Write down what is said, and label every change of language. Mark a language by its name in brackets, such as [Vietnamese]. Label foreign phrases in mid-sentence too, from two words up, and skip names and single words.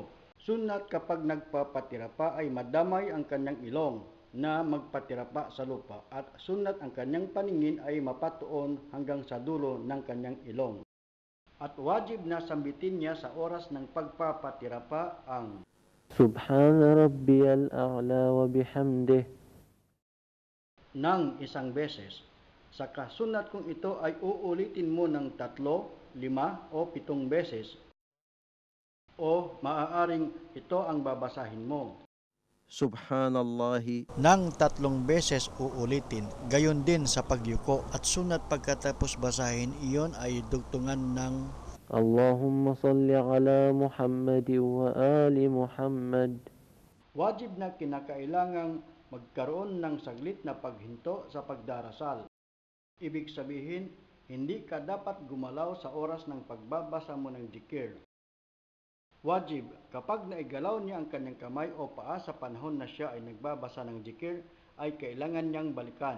[Filipino] Sunat kapag nagpapatirapa ay madamay ang kanyang ilong na magpatirapa sa lupa, at sunat ang kanyang paningin ay mapatuon hanggang sa dulo ng kanyang ilong. At wajib na sambitin niya sa oras ng pagpapatirapa ang [Arabic] سبحان ربي الأعلى وبحمده [Filipino] ng 1 beses. Saka sunat kung ito ay uulitin mo ng 3, 5 o 7 beses. O maaaring ito ang babasahin mo. [Arabic] Subhanallahi [Filipino] Nang 3 beses uulitin, gayon din sa pagyuko, at sunat pagkatapos basahin iyon ay dugtungan ng [Arabic] اللهم صل على محمد وآل محمد. [Filipino] wajib na kinakailangang magkaroon ng saglit na paghinto sa pagdarasal. Ibig sabihin, hindi ka dapat gumalaw sa oras ng pagbabasa mo ng zikir. Wajib, kapag naigalaw niya ang kanyang kamay o paa sa panahon na siya ay nagbabasa ng zikir, ay kailangan niyang balikan.